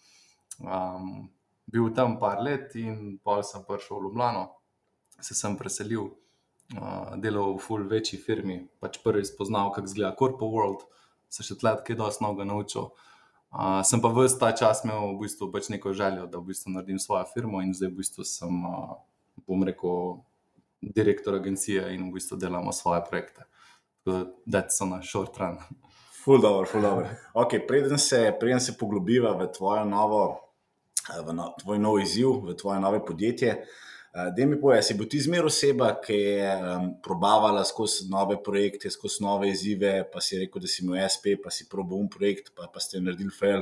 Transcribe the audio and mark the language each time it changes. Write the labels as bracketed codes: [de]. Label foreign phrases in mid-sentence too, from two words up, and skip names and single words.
[sl] Bil tam par let in pol sem prišel v Ljubljano, se sem preselil, delal v ful večji firmi, pač prvi spoznal, kako izgleda [en] Corpo World, [sl] se še tle kaj dosti novega naučil. Sem pa ves ta čas imel v bistvu pač neko željo, da v bistvu naredim svojo firmo in zdaj v bistvu sem, bom rekel, direktor agencije in v bistvu delamo svoje projekte. [en] That's on a short run. [sl] Ful dobro. Ok, preden se poglobiva v tvoj nov izziv, v tvoje nove podjetje, daj mi povej, si bo ti zmer oseba, ki je probavala skozi nove projekte, skozi nove izzive, pa si rekel, da si imel SP, pa si probal projekt, pa ste naredili fail.